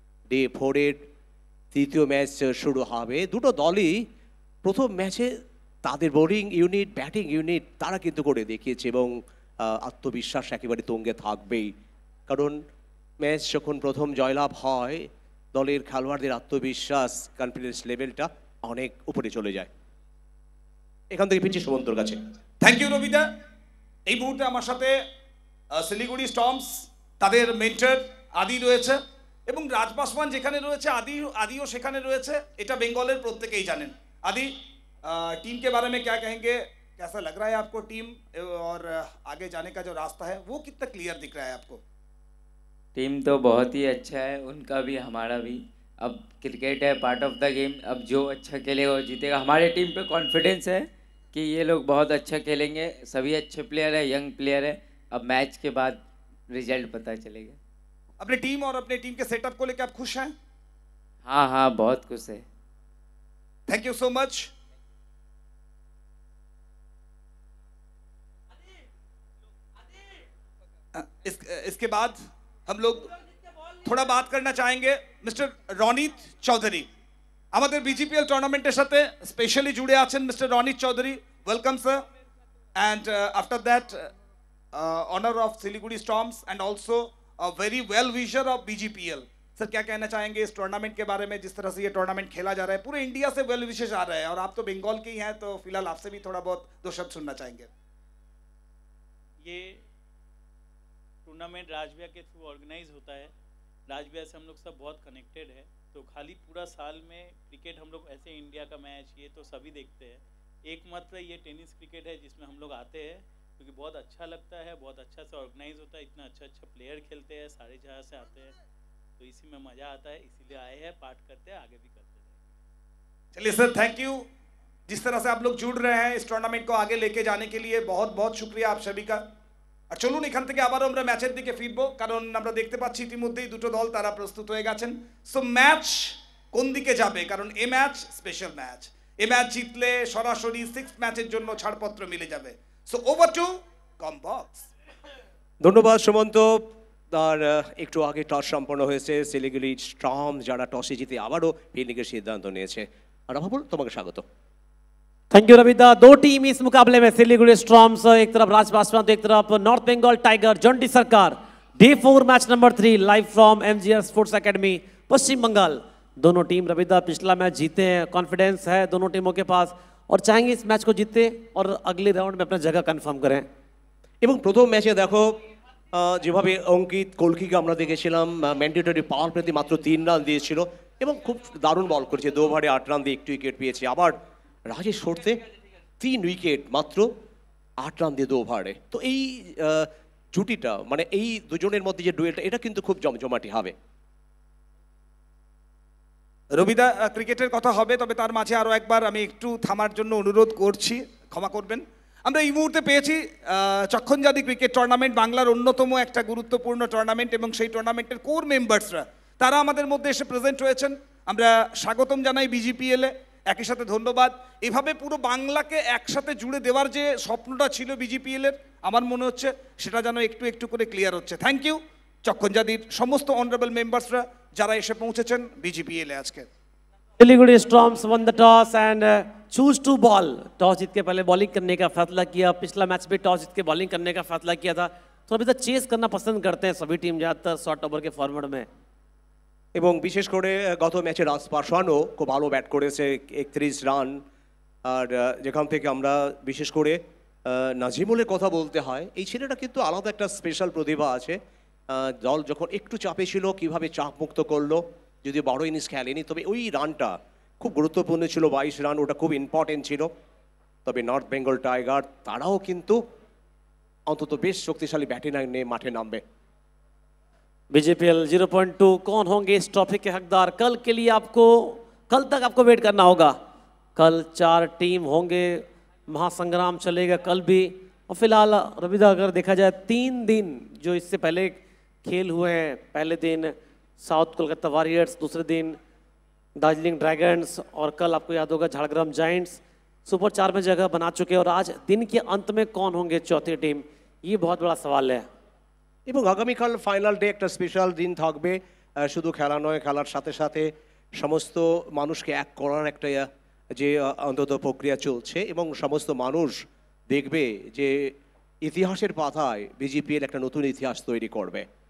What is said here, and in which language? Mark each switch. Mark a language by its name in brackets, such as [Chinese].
[Bangla] Day 4-এর তৃতীয় match শুরু হবে। দুটো দলই প্রথম ম্যাচে তাদের বোলিং ইউনিট, ব্যাটিং ইউনিট তারা কিন্তু করে দেখিয়েছে এবং আত্মবিশ্বাস একেবারে তুঙ্গে থাকবেই, কারণ ম্যাচ যখন প্রথম জয়লাভ হয় দলের খেলোয়াড়দের আত্মবিশ্বাস, কনফিডেন্স লেভেলটা অনেক উপরে চলে যায়। এখান থেকে ফিরছি সুমন্তর কাছে। [English] Thank you রবিদা। [Bangla] এই মুহূর্তে আমার সাথে শিলিগুড়ি স্টর্মস তাদের মেন্টর আদি রয়েছে এবং রাজ পাসওয়ান যেখানে রয়েছে আদিও সেখানে রয়েছে। এটা বেঙ্গলের প্রত্যেকেই জানেন। [Hindi] আদি, टीम के बारे में क्या कहेंगे? कैसा लग रहा है आपको टीम और आगे जाने का जो रास्ता है वो कितना क्लियर दिख रहा है आपको? टीम तो बहुत ही अच्छा है, उनका भी हमारा भी। अब क्रिकेट है, [English] Part of the game. [Hindi] अब जो अच्छा खेलेगा वो जीतेगा। हमारे टीम पे कॉन्फिडेंस है कि ये लोग बहुत अच्छा खेलेंगे। सभी अच्छे प्लेयर है, यंग प्लेयर है। अब मैच के बाद रिजल्ट पता चलेगा। अपने टीम और अपने टीम के सेटअप को लेकर आप खुश हैं? हाँ हाँ बहुत खुश है। [English] Thank you so much. [Hindi] इसके बाद हम लोग थोड़ा बात करना चाहेंगे मिस्टर রনিত চৌধুরী। [Bangla] আমাদের বিজিপিএল টুর্নামেন্টের সাথে স্পেশালি জুড়ে আছেন mister Ronit Chowdhury. [English] Welcome sir. And after that honour of Siliguri storms and also a very well wisher of BGPL. [Hindi] Sir क्या कहना चाहेंगे इस टूर्नामेंट के बारे में, जिस तरह से ये टूर्नामेंट खेला जा रहा है, पूरे इंडिया से वेल विशेष आ रहे हैं और आप तो बंगाल के ही हैं, तो फिलहाल आपसे भी थोड़ा बहुत दो शब्द सुनना चाहेंगे। ये टूर्नामेंट राजबिया के थ्रू ऑर्गेनाइज होता है। राजबिया से हम लोग सब बहुत कनेक्टेड है, तो खाली पूरा साल में क्रिकेट हम लोग ऐसे इंडिया का मैच ये तो सभी देखते हैं, एकमात्र ये टेनिस क्रिकेट है जिसमें हम लोग आते हैं क्योंकि बहुत अच्छा लगता है, बहुत अच्छा से ऑर्गेनाइज होता है, इतना अच्छा अच्छा प्लेयर खेलते हैं, सारे जगह से आते हैं, तो इसी में मज़ा आता है, इसीलिए आए हैं, पार्ट करते हैं, आगे भी करते रहेंगे। चलिए सर, [English] Thank you. [Hindi] जिस तरह से आप लोग जुड़ रहे हैं इस टूर्नामेंट को आगे लेके जाने के लिए बहुत बहुत शुक्रिया आप सभी का। [Bangla] আর চলুন এখান থেকে আবারও আমরা ম্যাচের দিকে ফিরবো, কারণ আমরা দেখতে পাচ্ছি ইতিমধ্যেই দুটো দল তারা প্রস্তুত হয়ে গেছেন। সো ম্যাচ কোন দিকে যাবে, কারণ এই ম্যাচ স্পেশাল ম্যাচ, এই ম্যাচ জিতলে সরাসরি 6th ম্যাচের জন্য ছাড়পত্র মিলে যাবে। [English] So over to কমবক্স। [Bangla] ধন্যবাদ সুমন্ত। আর একটু আগে টস সম্পন্ন হয়েছে, শিলিগুড়ি স্টর্ম যারা টসে জিতে আবারও ফিল্ডিংয়ের সিদ্ধান্ত নিয়েছে। আর বাবুল তোমাকে স্বাগত। [English] Thank you रविदा। [Hindi] दो टीम इस मुकाबले में, सिलीगुड़ी स्टॉर्म्स एक तरफ, राज पासवान तो एक तरफ, नॉर्थ बंगाल टाइगर जॉन्टी सरकार। Day 4 match number 3 live from MGR sports academy पश्चिम बंगाल। दोनों टीम रविदा पिछला मैच जीते हैं, कॉन्फिडेंस है दोनों टीमों के पास और चाहेंगे इस मैच को जीते और अगले राउंड में अपना जगह कन्फर्म करें। [Bangla] এবং প্রথম ম্যাচে দেখো যেভাবে অঙ্কিত কলকিকে আমরা দেখেছিলাম ম্যান্ডেটরি পাওয়ার প্লেতে মাত্র 3 রান দিয়েছিল এবং খুব দারুণ বল করেছে, 2 ওভারে 8 রান দিয়ে 1 উইকেট পেয়েছে। আবার রাজেশ সরতে 3 উইকেট মাত্র 8 রান দিয়ে 2 ওভারে। তো এই জুটিটা মানে এই দুজনের মধ্যে যে ডুয়েলটা এটা কিন্তু খুব জমজমাটি হবে। রবিদা, ক্রিকেটের কথা হবে, তবে তার মাঝে আরও একবার আমি একটু থামার জন্য অনুরোধ করছি, ক্ষমা করবেন। আমরা এই মুহূর্তে পেয়েছি চক্ষণজাদি ক্রিকেট টুর্নামেন্ট, বাংলার অন্যতম একটা গুরুত্বপূর্ণ টুর্নামেন্ট, এবং সেই টুর্নামেন্টের কোর মেম্বার্সরা তারা আমাদের মধ্যে এসে প্রেজেন্ট হয়েছেন। আমরা স্বাগতম জানাই বিজিপিএলে, একই সাথে ধন্যবাদ। এভাবে পুরো বাংলাকে একসাথে জুড়ে দেওয়ার যে স্বপ্নটা ছিল বিজিপিএলের, আমার মনে হচ্ছে সেটা যেন একটু একটু করে ক্লিয়ার হচ্ছে। [English] thank you [Bangla] চক্ষণজাদির সমস্ত অনারেবল মেম্বার্সরা যারা এসে পৌঁছেছেন বিজিপিএলে আজকে। [English] Siliguri storms won the toss and choose to bowl. [Hindi] Toss जीत के पहले बॉलिंग करने का फैसला किया, पिछला मैच भी टॉस जीत के बॉलिंग करने का फैसला किया था, तो अभी तक चेस करना पसंद करते हैं सभी टीम ज़्यादातर शॉर्ट ओवर के फॉर्मेट में। [Bangla] এবং বিশেষ করে গত ম্যাচে রাজ পাসওয়ানও খুব ভালো ব্যাট করেছে, 31 রান। আর যেখান থেকে আমরা বিশেষ করে নাজিমুলের কথা বলতে হয়, এই ছেলেটা কিন্তু আলাদা একটা স্পেশাল প্রতিভা আছে। দল যখন একটু চাপে ছিল কীভাবে চাপ মুক্ত করলো, যদি 12 ইনিংস খেলেনি তবে ওই রানটা খুব গুরুত্বপূর্ণ ছিল, 22 রান, ওটা খুব ইম্পর্টেন্ট ছিল। তবে নর্থ বেঙ্গল টাইগার তারাও কিন্তু অন্তত বেশ শক্তিশালী ব্যাটিং নিয়ে মাঠে নামবে। [Hindi] बीजेपीएल 0.2 कौन होंगे इस ट्रॉफी के हकदार, कल के लिए आपको, कल तक आपको वेट करना होगा। कल 4 टीम होंगे, महासंग्राम चलेगा कल भी। और फिलहाल रविदा अगर देखा जाए 3 दिन जो इससे पहले खेल हुए हैं, पहले दिन साउथ कोलकाता वॉरियर्स, दूसरे दिन दार्जिलिंग ड्रैगन्स और कल आपको याद होगा झाड़ग्राम जायंट्स सुपर 4 में जगह बना चुके हैं। और आज दिन के अंत में कौन होंगे चौथी टीम, ये बहुत बड़ा सवाल है। [Bangla] এবং আগামীকাল ফাইনাল ডে একটা স্পেশাল দিন থাকবে, শুধু খেলা নয়, খেলার সাথে সাথে সমস্ত মানুষকে এক করার একটা যে অন্তত প্রক্রিয়া চলছে এবং সমস্ত মানুষ দেখবে যে ইতিহাসের পাতায় বিজিপিএল একটা নতুন ইতিহাস তৈরি করবে।